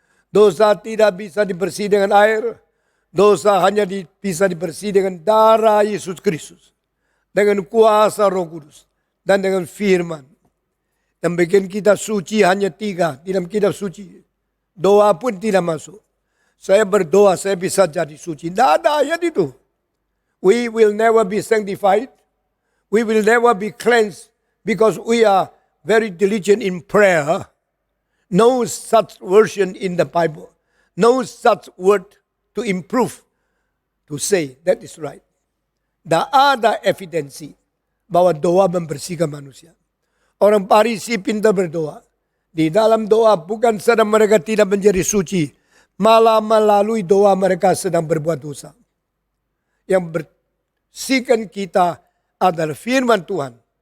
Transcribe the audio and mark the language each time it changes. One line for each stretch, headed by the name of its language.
Indonesian: Dosa tidak bisa dibersih dengan air. Dosa hanya bisa dibersih dengan darah Yesus Kristus. Dengan kuasa Roh Kudus. Dan dengan firman. Yang bikin kita suci hanya 3 dalam kitab suci. Doa pun tidak masuk. Saya berdoa, saya bisa jadi suci. Tidak ada ayat itu.
English: We will never be sanctified. We will never be cleansed. Because we are very diligent in prayer. No such version in the Bible. No such word to improve. To say that is right.
Indonesian: Tidak ada evidensi bahwa doa membersihkan manusia. Orang Farisi pintar berdoa. Di dalam doa bukan sedang mereka tidak menjadi suci. Malah melalui doa mereka sedang berbuat dosa. Yang bersihkan kita adalah firman Tuhan.